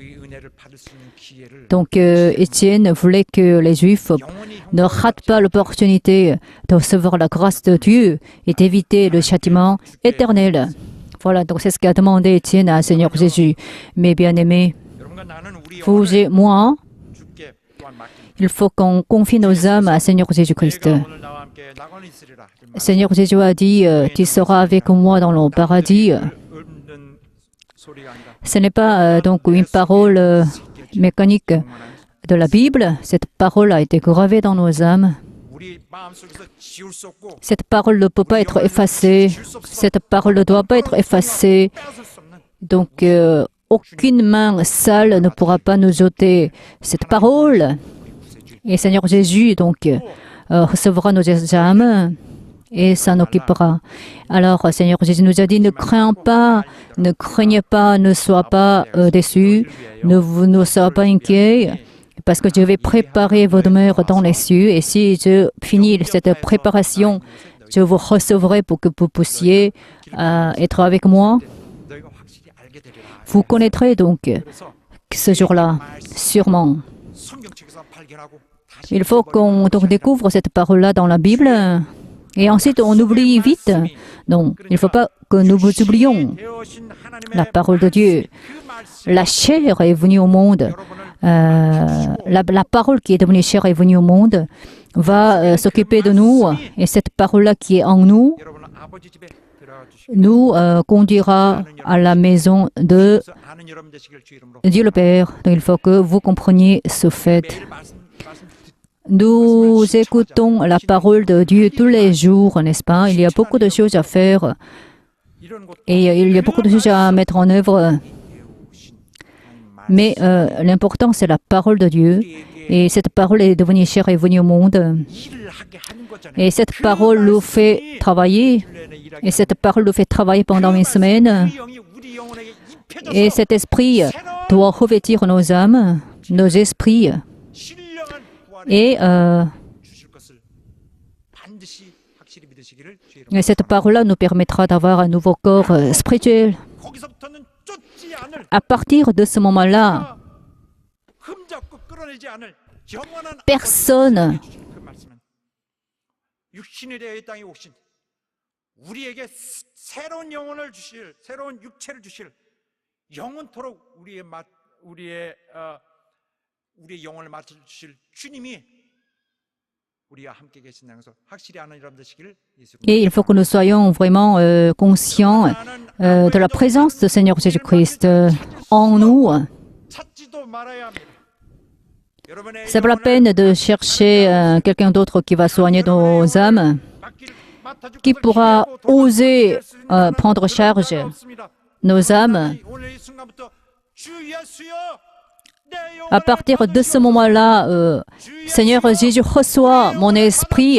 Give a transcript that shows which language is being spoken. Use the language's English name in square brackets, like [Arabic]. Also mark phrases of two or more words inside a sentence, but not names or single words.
[French] Donc Étienne voulait que les Juifs ne ratent pas l'opportunité de recevoir la grâce de Dieu et d'éviter le châtiment éternel. Voilà, donc c'est ce qu'a demandé Étienne à Seigneur Jésus. Mais bien aimé, [Korean] 여러분과 나는 우리 [French] vous et moi, [Korean] 주께 또한 맡깁니다. [French] il faut qu'on confie nos âmes à Seigneur Jésus-Christ. [Korean] 내가 오늘 나와 함께 낙원에 있으리라. [French] Seigneur Jésus a dit, tu seras avec moi dans le paradis. [Korean] 읊는 소리가 아니라 [French] Ce n'est pas donc une parole mécanique de la Bible. Cette parole a été gravée dans nos âmes. [Korean] 우리 마음속에서 지울 수 없고 [French] Cette parole ne peut pas être effacée. Cette parole ne doit pas être effacée. [Korean] 빼앗을 수 없는 [French] Donc, aucune main sale ne pourra pas nous ôter cette parole. Et Seigneur Jésus, donc, recevra nos âmes et s'en occupera. Alors, Seigneur Jésus nous a dit, ne crains pas, ne craignez pas, ne sois pas déçus, ne sois pas inquiets, parce que je vais préparer vos demeures dans les cieux. Et si je finis cette préparation, je vous recevrai pour que vous puissiez être avec moi. [Korean] 너희가 확실히 알게 되리라. [French] Vous connaîtrez donc [Korean] 그래서 [French] ce jour-là, sûrement. [Korean] 성경책에서 발견하고 다시 [French] Il faut qu'on donc découvre cette parole-là dans la Bible et ensuite on oublie vite. Non, il ne faut pas que nous oublions [Korean] 되어신 하나님의 [French] la parole de Dieu. [Korean] 그 말씀 [French] La chair est venue au monde. La parole qui est devenue chair est venue au monde va s'occuper de nous et cette parole-là qui est en nous [Korean] 여러분 아버지 집에 들어가 주시고 [French] nous conduira à la maison de [Korean] 그래서 아는 여러분 되시길 주 이름으로 [French] Dieu le Père. Donc il faut que vous compreniez ce fait. [Korean] 매일 말씀 [French] Nous écoutons la parole de Dieu tous les jours, n'est-ce pas? Il y a beaucoup de choses à faire [Korean] 이런 것도 [French] et il y a beaucoup de choses à mettre en œuvre. Mais l'important, c'est la parole de Dieu. Et cette parole est devenue chair et est venue au monde. [Korean] 일을 하게 하는 거잖아요. [French] Et cette parole nous fait travailler. Et cette parole nous fait travailler pendant une semaine. [Korean] 우리 영이 우리 영혼에게 입혀져서 [French] Et cet esprit doit revêtir nos âmes, nos esprits. [Korean] 신령한 구원을 [French] Et [Korean] 주실 것을 반드시 확실히 믿으시기를 주 이름으로. [French] cette parole-là nous permettra d'avoir un nouveau corps spirituel. [Korean] 거기서부터는 쫓지 않을 [French] À partir de ce moment-là, [Korean] 흠잡고 끌어내지 않을 영원한 [French] personne [Korean] 아버지의 주신 그 말씀은 육신이 되어 이 땅에 오신 우리에게 새로운 영혼을 주실 새로운 육체를 주실 영원토록 우리의 영혼을 맡아 주실 주님이 우리와 함께 계신다는 것을 확실히 아는 여러분 되시기를 예수 [French] et il faut que nous soyons vraiment conscients de la présence du Seigneur Jésus-Christ en nous. [Korean] 찾지도 말아야 합니다. 여러분의 [French] C'est pas la peine de chercher quelqu'un d'autre qui va soigner nos âmes, qui pourra oser prendre charge nos âmes. À partir de ce moment-là, Seigneur Jésus, reçois mon esprit.